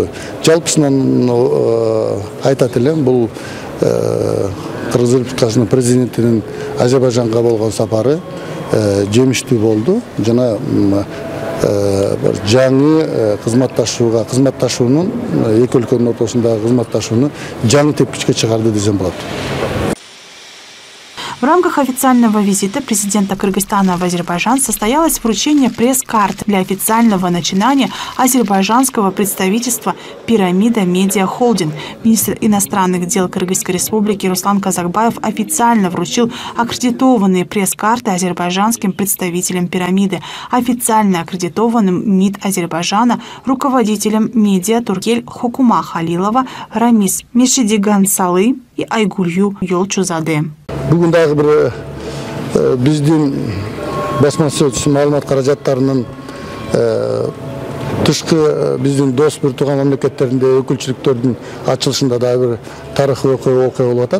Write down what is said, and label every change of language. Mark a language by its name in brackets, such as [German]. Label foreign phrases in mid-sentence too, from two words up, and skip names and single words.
[Kyrgyz] Жалпысынан айтат элем, бул Кыргыз Республикасынын президентинин Азербайжанга болгон сапары жемиштүү болду. Жана жаңы кызматташуунун эки өлкөнүн ортосундагы кызматташууну жаңы тепкичке чыгарды десем болот. [Russian] В рамках официального визита президента Кыргызстана в Азербайджан состоялось вручение пресс-карт для официального начинания азербайджанского представительства «Пирамида Медиа Холдинг». Министр иностранных дел Кыргызской Республики Руслан Казакбаев официально вручил аккредитованные пресс-карты азербайджанским представителям «Пирамиды», официально аккредитованным МИД Азербайджана, руководителям медиа Туркель Хукума Халилова, Рамис Мешидигансалы и Айгулью Йолчузаде. [Kyrgyz] Бүгүн дагы бир биздин басма маалымат каражаттарынын тышкы биздин дос бир тууган мамлекеттеринде өкүлчүлүктөрдүн ачылышында дагы бир тарыхый окуя болуп атат.